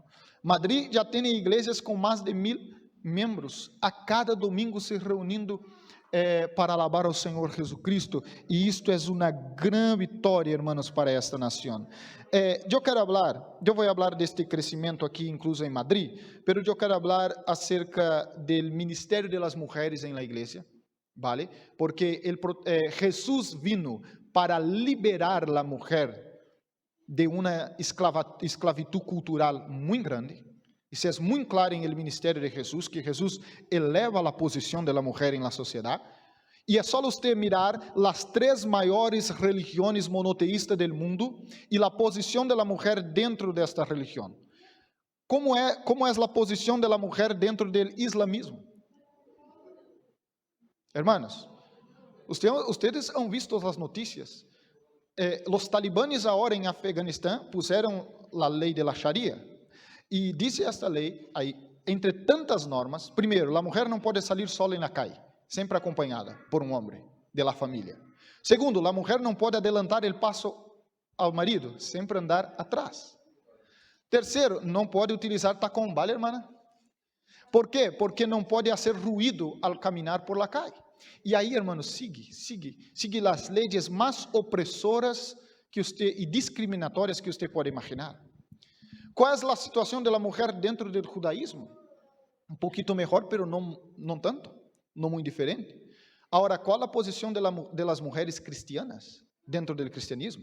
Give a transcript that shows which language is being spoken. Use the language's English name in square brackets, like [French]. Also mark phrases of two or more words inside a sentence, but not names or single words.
[Portuguese] Madrid já tem igrejas com mais de 1000 membros, a cada domingo se reunindo para alabar ao Senhor Jesucristo, e isto é uma grande vitória, hermanos, para esta nação. Eu vou falar deste crescimento aqui, incluso em Madrid, pero eu quero falar acerca do ministério das mulheres em la igreja, ¿vale? Porque Jesus [Spanish] vino para liberar [Portuguese] a mulher de uma esclavitud cultural muito grande. Isso é muito claro em el ministério de Jesus, que Jesus eleva a posição da mulher em la sociedade. E é só você mirar as 3 maiores religiões monoteístas do mundo e a posição da mulher dentro desta religião. Como é a posição da mulher dentro do islamismo? [Spanish] Hermanos, ustedes han visto as notícias? [Portuguese] Os talibanes agora em Afeganistão puseram a lei de la Sharia. E diz esta lei, aí, entre tantas normas, primeiro, a mulher não pode sair sola na calle, sempre acompanhada por um homem de la família. Segundo, a mulher não pode adelantar o passo ao marido, sempre andar atrás. Terceiro, não pode utilizar tacón, [Spanish] ¿vale, hermana? [Portuguese] ¿Por quê? Porque não pode fazer ruído al caminhar [Spanish] por la calle. [Portuguese] E aí, [Spanish] hermano, sigue [Portuguese] as leis mais opressoras e discriminatórias que você pode imaginar. Qual é a situação da mulher dentro do judaísmo? Um pouquinho melhor, pero não tanto, não muito diferente. Agora, qual a posição das mulheres cristianas dentro do cristianismo?